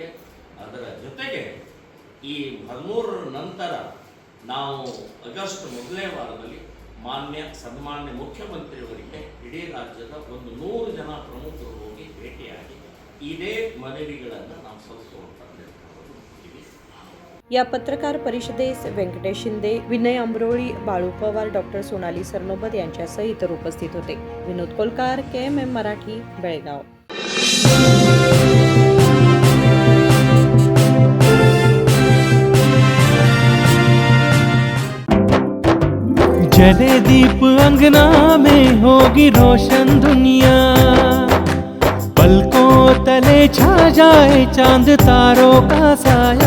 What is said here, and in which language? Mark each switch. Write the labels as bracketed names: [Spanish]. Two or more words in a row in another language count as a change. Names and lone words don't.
[Kannada] ಅದರ ಜೊತೆಗೆ ಈ 13ರ ನಂತರ ನಾವು ಆಗಸ್ಟ್ 1ನೇ ವಾರದಲ್ಲಿ ಸನ್ಮಾನ್ಯ ಮುಖ್ಯಮಂತ್ರಿಯವರಿಗೆ ಇಡೀ ರಾಜ್ಯದ ಒಂದು 100 ಜನ ಪ್ರಮುಖರು ಹೋಗಿ ಭೇಟಿಯಾಗಿ ಇದೇ ಮನವಿಗಳನ್ನು ನಾವು ಸಲ್ಲಿಸುವಂತ ನಿರ್ಧಾರವನ್ನು ಮಾಡಿದ್ದೀವಿ. [Marathi] या पत्रकार परिषदेस व्यंकटेश शिंदे, विनय आंबरोळी, बाळू पवार, डॉक्टर सोनाली सरनोबत यांच्यासह इतर उपस्थित होते. विनोद कोलकार, KMM मराठी, बेळगाव. [Hindi] जले दीप अंगना में होगी रोशन दुनिया, पलकों तले छा जाए चांद तारों का साया,